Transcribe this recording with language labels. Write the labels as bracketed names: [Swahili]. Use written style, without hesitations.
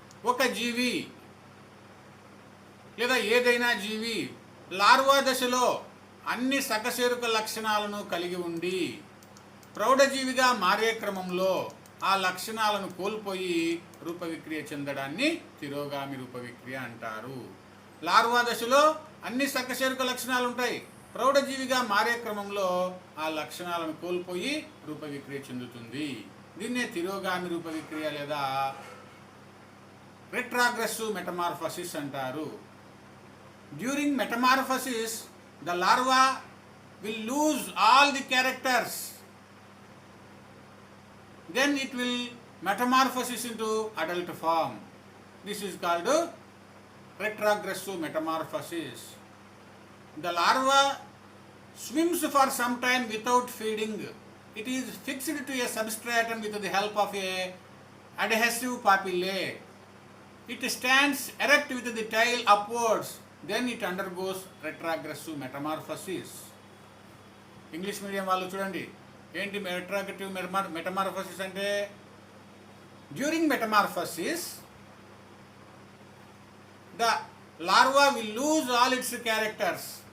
[Telugu] ఒక జీవి లేదా ఏదైనా జీవి లార్వా దశలో అన్ని సకశేరుక లక్షణాలను కలిగి ఉండి ప్రౌఢజీవిగా మారే క్రమంలో ఆ లక్షణాలను కోల్పోయి రూప విక్రియ చెందడాన్ని తిరోగామి రూప విక్రియ అంటారు. లార్వా దశలో అన్ని సకశేరుక లక్షణాలు ఉంటాయి, ప్రౌఢజీవిగా మారే క్రమంలో ఆ లక్షణాలను కోల్పోయి రూపవిక్రియ చెందుతుంది. దీన్నే తిరోగామి రూపవిక్రియ లేదా రెట్రాగ్రెసివ్ మెటమార్ఫసిస్ అంటారు. [English] During metamorphosis the larva will lose all the characters, then it will metamorphosis into adult form. This is called retrogressive metamorphosis. The larva swims for some time without feeding. It is fixed to a substratum with the help of a adhesive papillae. It stands erect with the tail upwards, then it undergoes retrogressive metamorphosis. [Telugu] English medium వాళ్ళు చూడండి, ఏంటి రెట్రాగ్రెసివ్ metamorphosis అంటే? [English] During metamorphosis the larva will lose all its characters.